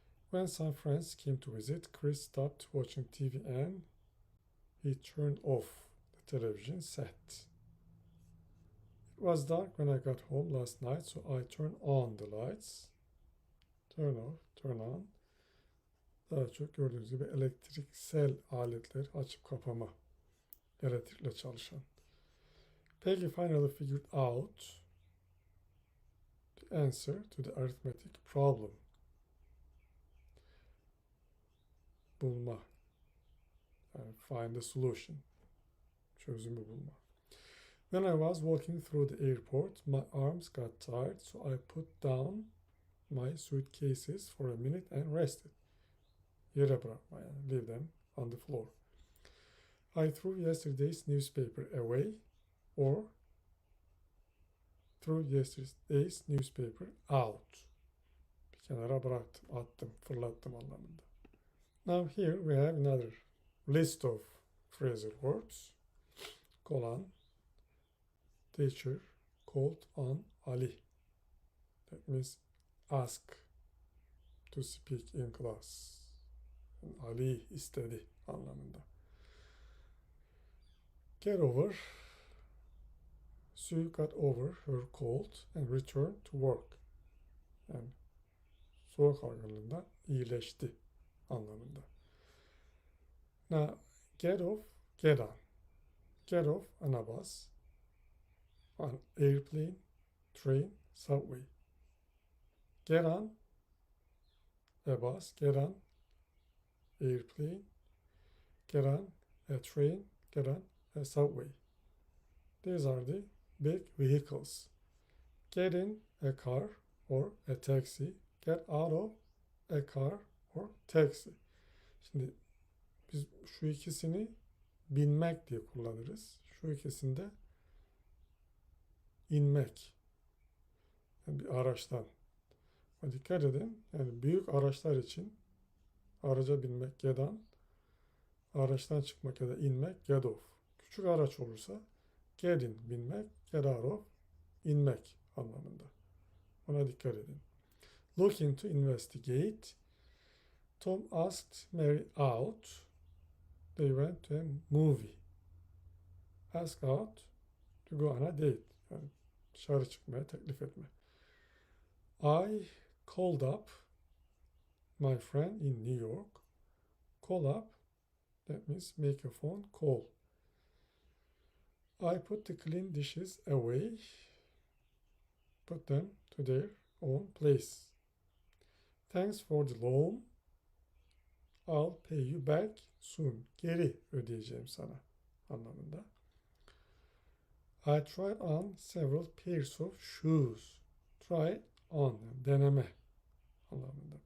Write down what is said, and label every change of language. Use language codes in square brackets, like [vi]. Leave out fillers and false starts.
[en] When some friends came to visit, Chris stopped watching TV and he turned off the television set. It was dark when I got home last night, so I turned on the lights. Turn off, turn on. [tr] Daha çok gördüğünüz gibi elektriksel aletler açıp kapama. Elektrikle çalışan. [en] Peggy finally figured out the answer to the arithmetic problem. [tr] Bulma. Yani [en] find the solution. [tr] Çözümü bulma. [en] When I was walking through the airport, my arms got tired, so I put down my suitcases for a minute and rested. [tr] Yere bırakma yani. [en] Leave them on the floor. I threw yesterday's newspaper away or threw yesterday's newspaper out. [tr] Bir kenara bıraktım, attım, fırlattım anlamında. [en] Now here we have another list of phrasal verbs. Call teacher called on Ali. That means ask to speak in class. [tr] Ali istedi anlamında. [en] Get over. Sue got over her cold and returned to work. [tr] Yani soğuk algınlığından iyileşti anlamında. [en] Now get off, get on. Get off on a bus, on airplane, train, subway. Get on a bus, get on airplane, get on a train, get on a subway. These are the big vehicles. Get in a car or a taxi, get out of a car or taxi. [tr] Şimdi biz şu ikisini binmek diye kullanırız. Şu ikisinde inmek. Yani bir araçtan. Ama dikkat edin. Yani büyük araçlar için araca binmek get on, araçtan çıkmak ya da inmek get off. Küçük araç olursa get in binmek, get out of inmek anlamında. Ona dikkat edin. [en] Looking to investigate. Tom asked Mary out. They went to a movie. Ask out to go on a date. [tr] Yani dışarı çıkmaya teklif etme. [en] I called up my friend in New York. Call up, that means make a phone call. I put the clean dishes away, put them to their own place. Thanks for the loan. I'll pay you back soon. [tr] Geri ödeyeceğim sana anlamında. [en] I tried on several pairs of shoes. [tr] Try on, deneme anlamında.